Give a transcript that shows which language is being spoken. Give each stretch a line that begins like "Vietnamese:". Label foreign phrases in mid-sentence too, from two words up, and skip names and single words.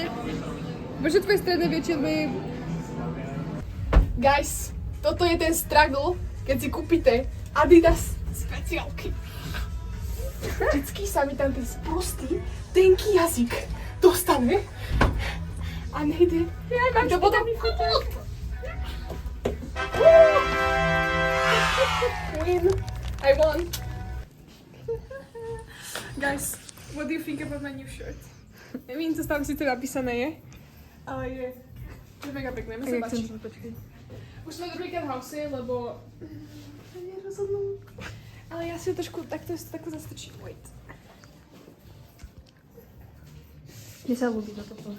Slovak: Bože, tvoje stredné väčšie od mojej... Guys, toto je ten struggle, keď si kúpite Adidas speciálky. Vždycky sa mi tam ten sprostý, tenký jazyk dostane a nejde. Ja mám to potom...
English: Win. I won. Guys, what do you think about my new shirt?
Slovak: Nevím, co tam sice napísané je, ale je mega pekné, mi sa páči. Už sme druhýkrát v house, lebo sa nerozhodnú. Ale ja si ho trošku takto zastrčím. Wait. Mne sa ľúbi toto pozri.